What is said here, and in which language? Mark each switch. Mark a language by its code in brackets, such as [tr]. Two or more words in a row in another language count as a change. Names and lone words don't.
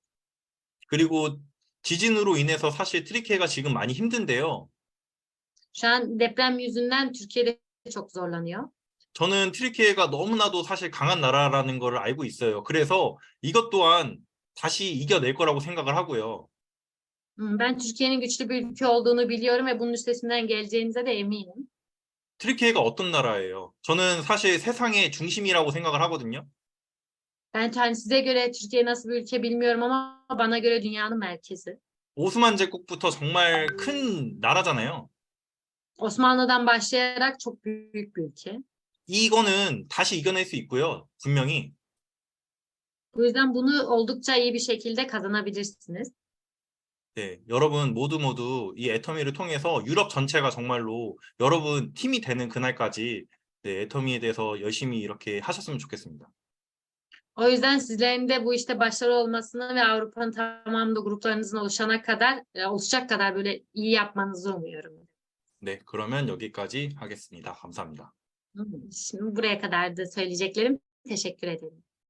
[ko] 그리고 지진으로 인해서 사실 트리케가 지금 많이 힘든데요. [tr] Şu an deprem yüzünden Türkiye'de çok zorlanıyor. [ko] 저는 트리케가 너무나도 사실 강한 나라라는 걸 알고 있어요. 그래서 이것 또한 다시 이겨낼 거라고 생각을 하고요. [tr] Ben Türkiye'nin güçlü bir ülke olduğunu biliyorum ve bunun üstesinden geleceğinize de eminim. [ko] 트리케가 어떤 나라예요? 저는 사실 세상의 중심이라고 생각을 하거든요. [tr] Ben hani size göre Türkiye nasıl bir ülke bilmiyorum ama bana göre dünyanın merkezi. [ko] 오스만 제국부터 정말 큰 나라잖아요. [tr] Osmanlı'dan başlayarak çok büyük bir ülke. [ko] 이거는 다시 이겨낼 수 있고요. 분명히. [tr] Bu yüzden bunu oldukça iyi bir şekilde kazanabilirsiniz. [ko] 네, 여러분 모두 이 애터미를 통해서 유럽 전체가 정말로 여러분 팀이 되는 그날까지 네, 애터미에 대해서 열심히 이렇게 하셨으면 좋겠습니다. [tr] O yüzden sizlerin de bu işte başarılı olmasını ve Avrupa'nın tamamında gruplarınızın oluşacak kadar böyle iyi yapmanızı umuyorum. [ko] 네, 그러면 여기까지 하겠습니다. 감사합니다. [tr] Şimdi buraya kadar da söyleyeceklerim. Teşekkür ederim.